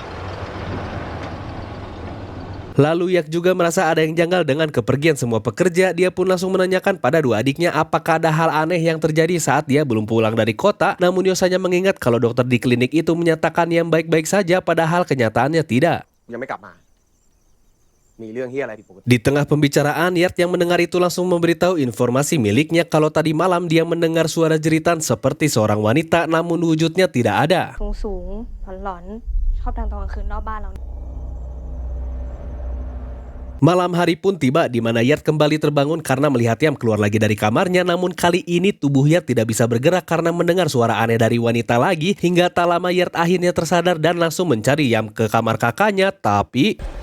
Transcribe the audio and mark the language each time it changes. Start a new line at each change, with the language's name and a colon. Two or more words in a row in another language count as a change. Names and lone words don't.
Indonesian: Lalu Yak juga merasa ada yang janggal dengan kepergian semua pekerja. Dia pun langsung menanyakan pada dua adiknya apakah ada hal aneh yang terjadi saat dia belum pulang dari kota. Namun Yos hanya mengingat kalau dokter di klinik itu menyatakan Yam baik-baik saja, padahal kenyataannya tidak.
Thai: ยังไม่กลับมามีเรื่องเฮียอะไรผิดปกติ
Indonesian: Di tengah pembicaraan, Yat yang mendengar itu langsung memberitahu informasi miliknya kalau tadi malam dia mendengar suara jeritan seperti seorang wanita namun wujudnya tidak ada.
Thai: สูงๆหลอนๆชอบดังตอนกลางคืนรอบบ้านเรา
Indonesian: Malam hari pun tiba di mana Yat kembali terbangun karena melihat Yam keluar lagi dari kamarnya, namun kali ini tubuh Yat tidak bisa bergerak karena mendengar suara aneh dari wanita lagi. Hingga tak lama Yat akhirnya tersadar dan langsung mencari Yam ke kamar kakaknya, tapi...